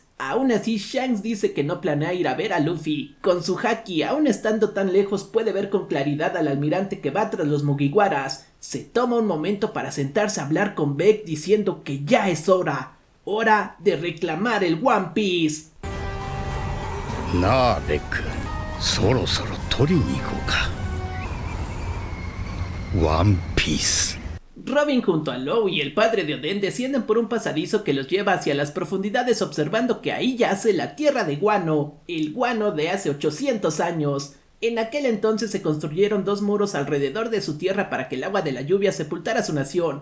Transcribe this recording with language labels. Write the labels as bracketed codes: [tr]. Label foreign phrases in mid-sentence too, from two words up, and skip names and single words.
[es] Aún así, Shanks dice que no planea ir a ver a Luffy. Con su haki, aún estando tan lejos, puede ver con claridad al almirante que va tras los Mugiwaras. Se toma un momento para sentarse a hablar con Beck, diciendo que ya es hora de reclamar el One Piece. [ja] なあベック、そろそろ取りに行こうか。ワンピース。 [es] Robin junto a Law y el padre de Oden descienden por un pasadizo que los lleva hacia las profundidades, observando que ahí yace la tierra de Wano, el Wano de hace 800 años. En aquel entonces se construyeron 2 muros alrededor de su tierra para que el agua de la lluvia sepultara su nación.